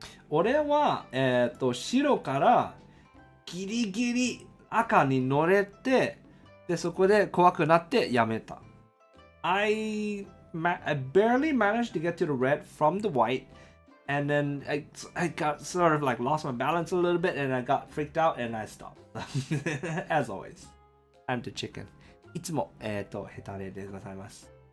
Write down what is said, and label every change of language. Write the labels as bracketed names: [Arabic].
[Japanese] 俺は、白からギリギリ赤に乗れて、で、そこで怖くなってやめた。 [English] I barely managed to get to the red from the white, and then I got sort of like lost my balance a little bit, and I got freaked out, and I stopped. As always, I'm the chicken. [Japanese] いつも、ヘタレでございます。